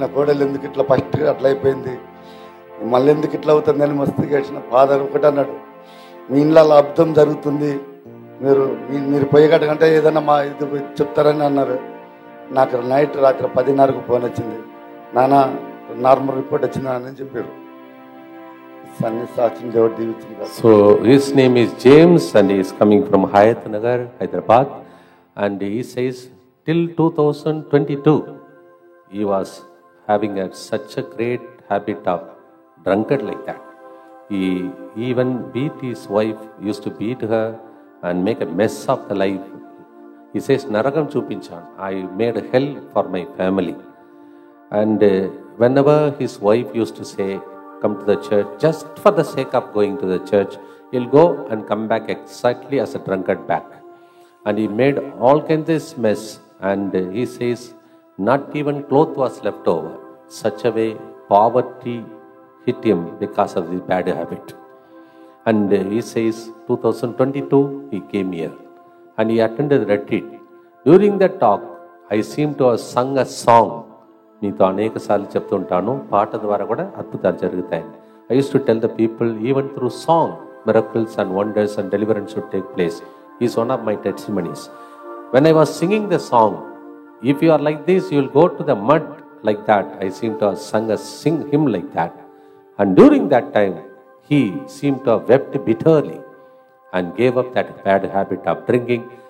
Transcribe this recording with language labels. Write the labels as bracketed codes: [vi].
[te] నా కోడలు ఎందుకు ఇట్లా ఫస్ట్ అట్లా అయిపోయింది, మళ్ళీ ఎందుకు ఇట్లా అవుతుంది అని మస్తు గడిచిన. ఫాదర్ ఒకటి అన్నాడు, మీ ఇంట్లో అద్భుతం జరుగుతుంది, మీరు పోయేగట్ట కంటే ఏదైనా మా ఇది చెప్తారని అన్నారు. నాకు రాత్రి 10:30కు ఫోన్ వచ్చింది, నాన్న నార్మల్ రిపోర్ట్ వచ్చిందా అని చెప్పారు. సాక్ష్యం దేవుడు దీవించింది. [en] So his name is James and he is coming from Hayat Nagar, Hyderabad, and he says till 2022, he was having such a great habit of drunkard like that. He even beat his wife, used to beat her and make a mess of the life. He says, [te] Naragam Chupinchan, [en] I made hell for my family. And whenever his wife used to say, come to the church, just for the sake of going to the church, he'll go and come back exactly as a drunkard back. And he made all kinds of mess. And he says, not even cloth was left over. Such a way, poverty hit him because of this bad habit. And he says, 2022, he came here. And he attended the retreat. During that talk, I seem to have sung a song. [te] మీతో అనేక సార్లు చెప్తుంటాను, పాట ద్వారా కూడా అద్భుతాలు జరుగుతాయని. [en] I used to tell the people, even through song, miracles and wonders and deliverance should take place. He is one of my testimonies. When I was singing the song, if you are like this, you will go to the mud like that. I seem to have sung a hymn like that. And during that time, he seemed to have wept bitterly and gave up that bad habit of drinking.